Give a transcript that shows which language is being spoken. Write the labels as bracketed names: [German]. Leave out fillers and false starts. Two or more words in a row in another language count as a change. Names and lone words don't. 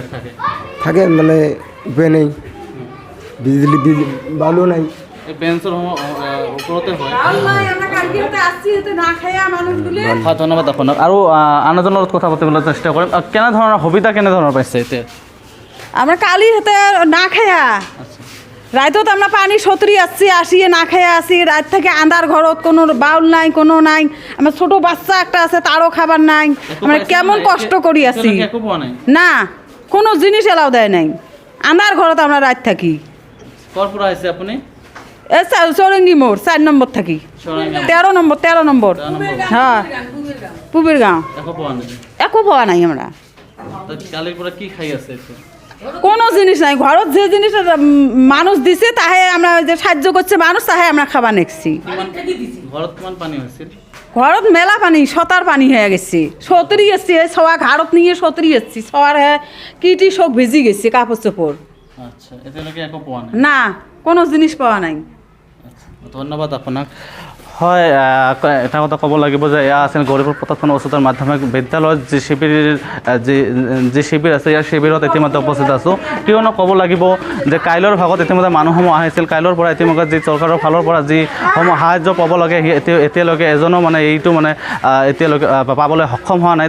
[Assamese] থাকে, মানে উপায় নাই, বিজুলী বালু নাই। এই বেঞ্চৰ ওপৰতে হয়। ধন্যবাদ আপোনাক। আৰু আন এজনৰ লগত কথা পাতিবলৈ চেষ্টা কৰিম। কেনেধৰণৰ সুবিধা কেনেধৰণৰ পাইছে এতিয়া? [Bangla] আমরা কালি হতে না খাইয়া রাইতত আমরা পানি সতরি আসিয়ে না খাইয়া আসি। রাত থেকে আন্ধার ঘরত কোনো বাউল নাই, কোনো নাই। আমার ছোট বাচ্চা একটা আছে, তারও খাবার নাই। আমরা কেমন কষ্ট করি আছি না, কোনো জিনিস এলাও দেয় নাই। আন্ধার ঘরত আমরা রাত থাকি। কর্পোরা আছে আপনি? চৌরঙ্গি মোড় 4 নম্বর থাকি। 13 নম্বর। হ্যাঁ, পুবের গাঁও। একো পাওয়া নাই আমরা। কালির পরে কি খাই আছে? কোনো জিনিস নাই ঘরত। যে জিনিস মানুষ দিছে তাহে আমরা যে সাহায্য করছে মানুষ, তাহে আমরা খাবার নেছি। ঘরত মেলা পানি, সতার পানি হয়ে গেছে, সতরি এসছি। সবা ঘাড়ত নিয়ে সতরি এসছি, সবার কিটি সব ভিজি গেছে, কাপড় চোপড়। না, কোনো জিনিস পাওয়া নাই। [Assamese] ধন্যবাদ আপোনাক। হয়, এটা কথা ক'ব লাগিব যে এয়া আছিল গৌৰীপুৰ প্ৰতাপ চন্দ্ৰ উচ্চতৰ মাধ্যমিক বিদ্যালয়ত যি শিবিৰ আছে, ইয়াৰ শিবিৰত ইতিমধ্যে উপস্থিত আছোঁ। কিয়নো ক'ব লাগিব যে কাইলৈৰ ভাগত ইতিমধ্যে মানুহসমূহ আহিছিল। কাইলৈৰ পৰা ইতিমধ্যে যি চৰকাৰৰ ফালৰ পৰা যিসমূহ সাহায্য পাব লাগে এতিয়ালৈকে এজনো মানে এইটো মানে এতিয়ালৈকে পাবলৈ সক্ষম হোৱা নাই।